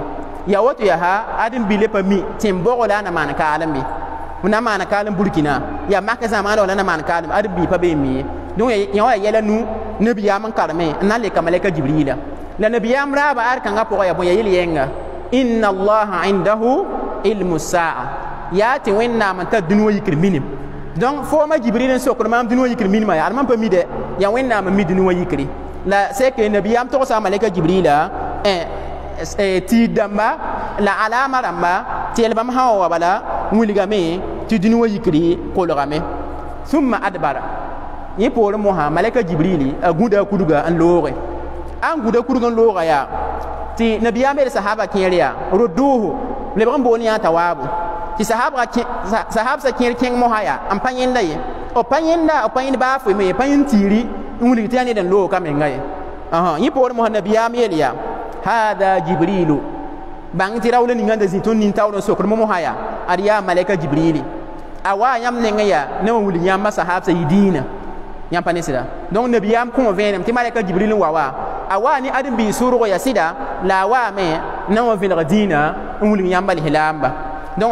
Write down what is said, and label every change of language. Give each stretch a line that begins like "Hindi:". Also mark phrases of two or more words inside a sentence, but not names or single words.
Mossi: ya woto yaa ãdem-bii le pa mi tɩ n bɔg la a na maan kaalembe f na maan kaalem burkina yaa mak zãmaana wa la na maan kaalem ãdem-bii pa be n mi ye donc yã wa yɛla nu nabiyaam n karme n na n leka malɛka jibriila la nabiyaam raaba ad kãngã pʋgã ya bõe ya yel-yɛnga
Arabic: إن الله عنده علم الساعة
Mossi: ya ti wẽnnaam n tar dũni wã yikr minim donc fo ma jibril n sokr maam dũni wã yikr minimã yaa ad mam pa mi de ya wẽnnaam n mi dũni wã yikri la seke nabiyaam togsa malaka jibrila tɩɩd dãmba la alama rãmba tɩ yel bãmb sã wa bala wilgame tɩ dũni wã yikri kolgame
Arabic: ثم أدبر
Mossi: yẽ poorẽ mosã malaka jibrili a gũda kudga n looge an gũda kudg n looga yaa tɩ nabiyaam yel sahaba kẽer yaa roduuhu lebg n bool yã tawaabu tɩ sahabsã kẽer kẽng mosã yaa n pa yẽnda ye b pa yẽnd baafo me pa yẽnd tiiri n wilg tɩ yaa ned n loog ka menga ye yẽ poorẽ mosã nabiyaam yel yaa hada jibrilu bãng tɩ raoolã ninga n da zĩ tõnd nin-taoor n sokr mosã yaa ad yaa malaka jibrili a waa yãmb nengẽ yaa ne wã wilg yãmbã sahabsã yɩ diinã yãmb pa ne sɩda donc nabiyaam kõ vẽenem tɩ malaka jibril n wa wa a waa ne ãdem-biig sʋrgo ya sɩda la a waame ne wã vẽlg diinã n wilg yãmbã lislaamba donc